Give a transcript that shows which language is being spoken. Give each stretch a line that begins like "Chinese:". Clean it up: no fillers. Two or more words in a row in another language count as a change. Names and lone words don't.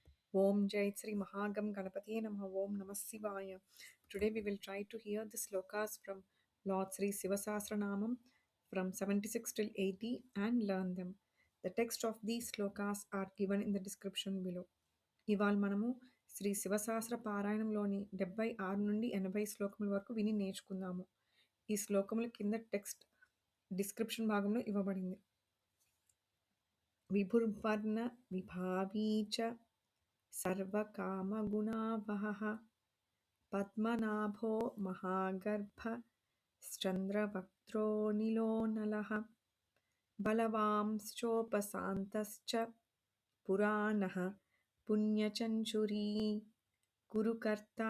Sanskrit: ओम् जय श्री महागम गणपतये नमः. ओम् नमः शिवाय.
English: Today we will try to hear the slokas from Lord Sri Sivasahasranamam from 76 till 80 and learn them. The text of these slokas are given in the description below.
Telugu: ఇవాళ మనము శ్రీ శివసహస్ర పారాయణంలోని 76 నుండి 80 శ్లోకముల వరకు విని నేర్చుకుందాము. ఈ శ్లోకముల కింద
English: text description
Telugu: భాగంలో ఇవ్వబడింది.
Sanskrit: విభుర్వర్ణ విభావీచ सर्वकामगुणावहः पद्मनाभो महागर्भश्चन्द्रवक्त्रो नीलो नलः बलवांश्चोपशान्तश्च पुराणः पुण्यचञ्चुरी कुरुकर्ता